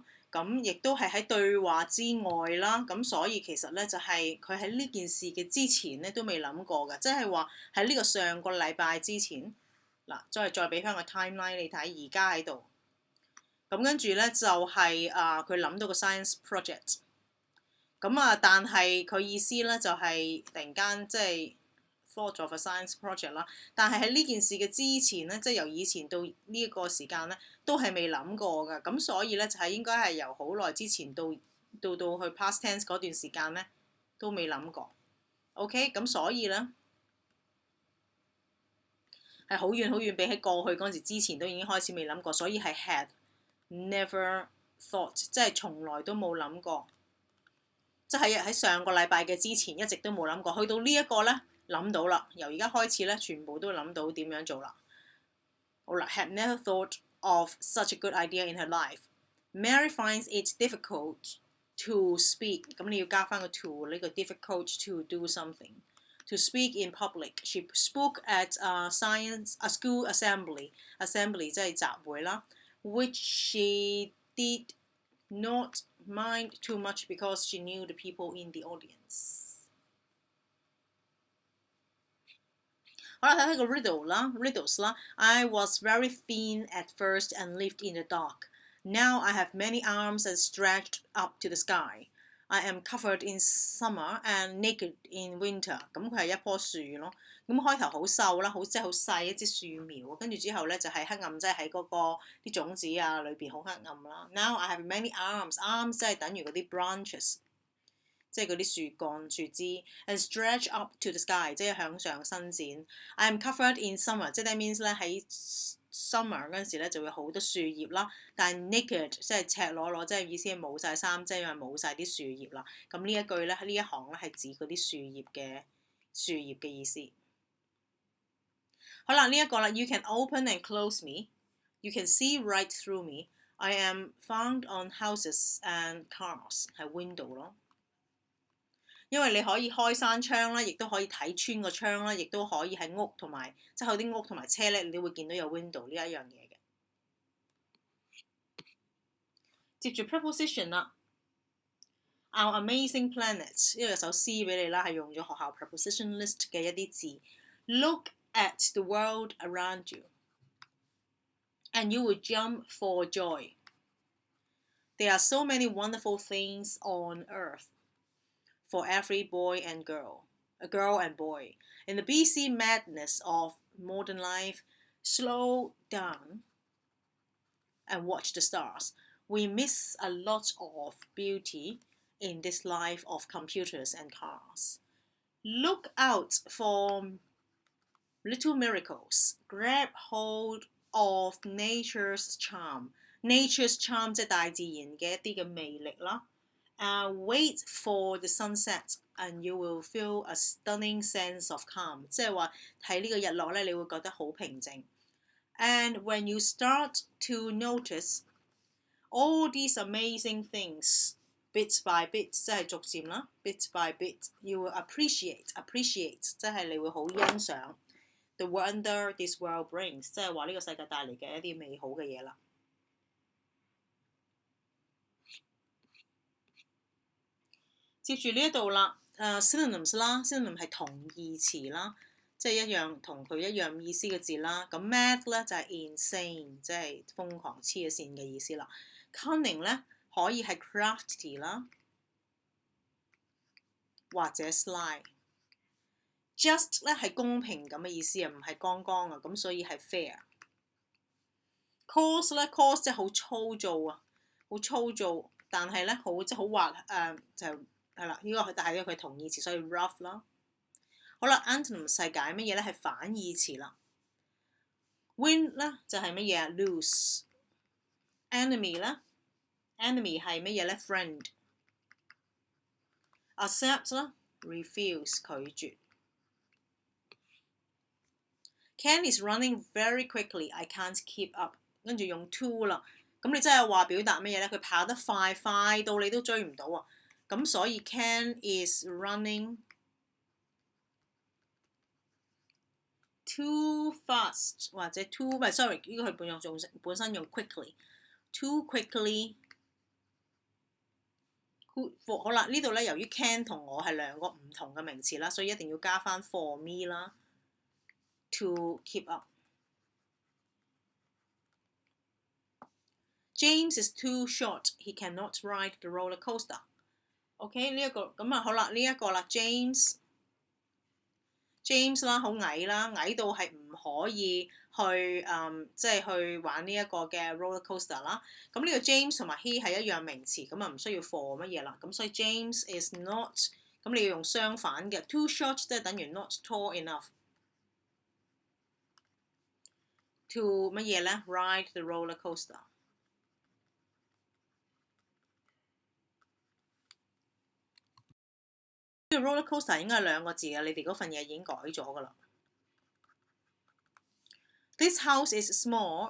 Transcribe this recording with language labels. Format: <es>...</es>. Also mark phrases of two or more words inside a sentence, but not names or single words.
<yue>咁亦都係喺對話之外啦。咁所以其實咧就係佢喺呢件事嘅之前咧都未諗過嘅，即係話喺呢個上個禮拜之前嗱，再俾翻個 timeline 你睇，而家喺度。咁跟住咧就係佢諗到個 science project。咁但係佢意思咧就係突然間即係</yue> <en>thought of a science project</en> <yue>啦。但係喺呢件事嘅之前咧，即係由以前到呢一個時間咧，都係未諗過㗎。咁所以咧就係應該係由好耐之前到去</yue> <en>past tense</en> <yue>嗰段時間咧，都未諗過。OK，咁所以咧係好遠好遠，比起過去嗰陣時之前都已經開始未諗過，所以係</yue> <en>had never thought，</en> <yue>即係從來都冇諗過。即係喺上個禮拜嘅之前一直都冇諗過，去到呢一個咧諗到啦，由而家開始咧全部都諗到點樣做啦。</yue> <en>好啦 ，had never thought of such a good idea in her life. Mary finds it difficult to speak。</en> <yue>咁你要加翻個</yue> <en>to</en> <yue>呢個</yue> <en>difficult to do something。To speak in public. She spoke at a school assembly</en> <yue>即係集會啦</yue> <en>，which she did not mind too much because she knew the people in the audience。</en> <yue>好啦，睇睇個</yue> <en>riddles 啦。I was very thin at first and lived in the dark. Now I have many arms and stretched up to the sky. I am covered in summer and naked in winter。</en> <yue>咁佢係一棵樹咯。咁開頭好瘦啦，即係好細一支樹苗，跟住之後咧就係黑暗，即係喺嗰個啲種子裏邊好黑暗啦。</yue> <en>Now I have many arms</en> <yue>即係等於嗰啲 branches， 即係嗰啲樹幹樹枝 ，</yue> <en>and stretch up to the sky</en> <yue>即係向上伸展。</yue> <en>I am covered in summer，</en> <yue>即係</yue> <en>that means</en> <yue>咧喺summer 嗰陣時咧就會好多樹葉啦，但係 naked 即係赤裸裸，即係意思係冇晒衫，即係因為冇晒啲樹葉啦。咁呢一句咧呢一行咧係指嗰啲樹葉嘅意思。</yue> <en>好啦，呢一個啦 ，You can open and close me, you can see right through me. I am found on houses and cars</en> <yue>係 window 咯。因為你可以開山窗啦，亦都可以睇穿個窗啦，亦都可以喺屋同埋即係啲屋同埋車咧，你都會見到有 window 呢一樣嘢嘅。接住 preposition 啦</yue> <en>，Our amazing planet</en> <yue>呢度有首詩俾你啦，係用咗學校</yue> <en>preposition list</en> <yue>嘅一啲字。</yue> <en>Look at the world around you, and you will jump for joy. There are so many wonderful things on earth for every boy and girl, a girl and boy. In the busy madness of modern life, slow down and watch the stars. We miss a lot of beauty in this life of computers and cars. Look out for little miracles. Grab hold of nature's charm. Nature's charm</en> <yue>即係大自然嘅一啲嘅魅力啦。</yue> <en>Wait for the sunset and you will feel a stunning sense of calm。</en> <yue>即係話睇呢個日落咧，你會覺得好平靜。</yue> <en>And when you start to notice all these amazing things, bit by bit</en> <yue>即係逐漸啦</yue> <en>，bit by bit you will appreciate</en> <yue>即係你會好欣賞</yue> <en>the wonder this world brings，</en> <yue>即係話呢個世界帶嚟嘅一啲美好嘅嘢啦。接住呢一度啦，synonyms 啦 ，synonym 係同義詞啦，即係一樣同佢一樣意思嘅字啦。咁 mad 咧就係 insane， 即係瘋狂黐咗線嘅意思啦。Cunning 咧可以係 crafty 啦或者 sly。just 咧係公平咁嘅意思啊，唔係剛剛啊，咁所以係 fair。coarse 咧 coarse 即係好粗糙啊，好粗糙，但係咧好即係好滑就係啦，呢個但係佢同義詞，所以 rough 啦。好啦 ，antonyms 係解乜嘢咧？係反義詞啦。win 咧就係乜嘢啊 ？lose。enemy 咧 enemy 係乜嘢咧 ？friend。accept 啦 refuse 拒絕。</yue> <en>Ken is running very quickly. I can't keep up。</en> <yue>跟住用 to 啦，咁你真係話表達乜嘢咧？佢跑得快，快到你都追唔到啊！</yue> <en>咁所以 Ken is running too fast</en> <yue>或者 too 唔係 sorry 呢個佢本身用</yue> <en>quickly。too quickly。</en> <yue>好啦，呢度咧由於 Ken 同我係兩個唔同嘅名詞啦，所以一定要加翻</yue> <en>for me</en> <yue>啦。</yue> <en>to keep up。 James is too short. He cannot ride the roller coaster.</en> <yue>OK 呢一個咁啊好啦，呢一個啦 James 啦，好矮啦，矮到係唔可以去即係去玩呢一個嘅</yue> <en>roller coaster</en> <yue>啦。咁呢個 James 同埋 he 係一樣名詞，咁啊唔需要 for 乜嘢啦。</yue> <en>咁所以 James is not，</en> <yue>咁你要用相反嘅</yue> <en>too short，</en> <yue>即係等於</yue> <en>not tall enough to</en> <yue>乜嘢咧</yue> <en>ride the roller coaster。</en> <yue>呢個</yue> <en>roller coaster</en> <yue>應該係兩個字嘅，你哋嗰份嘢已經改咗㗎啦。</yue> <en>This house is small.</en>